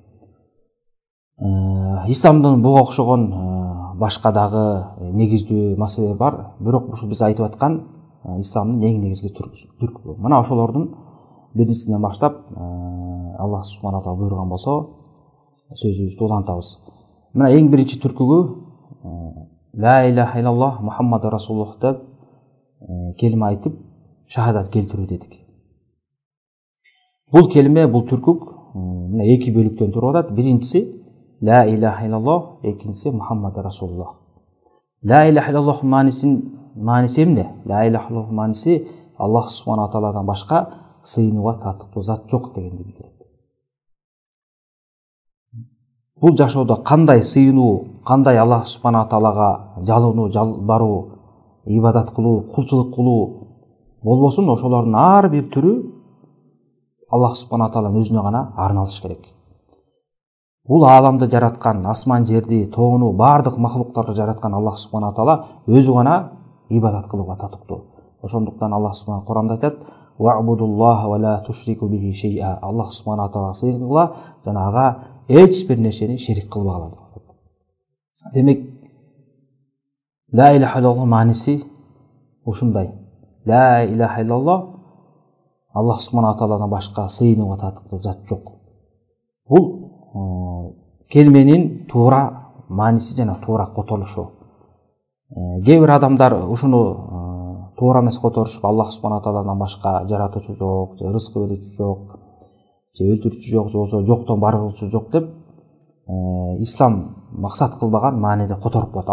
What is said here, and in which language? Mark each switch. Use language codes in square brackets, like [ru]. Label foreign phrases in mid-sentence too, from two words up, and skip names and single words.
[ky] Исламдын буга окшогон башка дагы негиздүү маселе бар, бирок ушул биз айтып аткан исламдын эң негизги түркүгү. Мына ошолордун биринчисинен баштап [ar] الله سبحانه تعالى [ky] буйруган болсо сөзүбүздү улантабыз. Мына эң биринчи түркүгү [ar] لا إله إلا الله محمد رسول الله [ky] деп келиме айтып шахадат келтирүү дедик. Бул келиме, бул түркүк мына 2 бөлүктөн туруп атат. Биринчиси [ar] لا إله إلا الله, [ky] экинчиси [ar] محمد رسول الله. لا إله إلا الله [ky] мааниси эмне? [ar] لا إله إلا الله [ky] мааниси [ar] الله سبحانه تعالى [ky] башка сыйынууга татыктуу зат жок дегенди билдирет. Бул жашоодо кандай сыйынуу, кандай [ar] الله سبحانه تعالى [ky] жалынуу, жалбаруу, ибадат кылуу, кулчулук кылуу болбосун, ошолордун ар бир түрү [ar] الله سبحانه تعالى [ky] өзүнө гана арналыш керек. Бул ааламды жараткан, асман жерди, тоону, бардык махлуктарды жараткан [ar] الله سبحانه تعالى [ky] өзү гана ибадат кылууга татыктуу. Ошондуктан Аллах субхана Куранда айтат: [ar] "واعبدوا الله ولا تشركوا به شيئا". الله سبحانه تعالى [ky] сыйынгыла жана ага эч бир нерсени шерик кылбагыла. Демек, [ar] لا إله إلا الله [ky] мааниси ушундай. [ar] لا إله إلا الله الله سبحانه تعالى [ky] башка сыйынууга татыктуу зат жок. Бул келменин туура мааниси жана туура которулушу. Кээ бир адамдар ушуну туура эмес которушуп, [ar] الله سبحانه تعالى [ky] башка жаратуучу жок, же рызкы берүүчү жок, же өлтүрүүчү жок, же болбосо жоктон бар кылуучу жок деп ислам максат кылбаган мааниде которуп коет.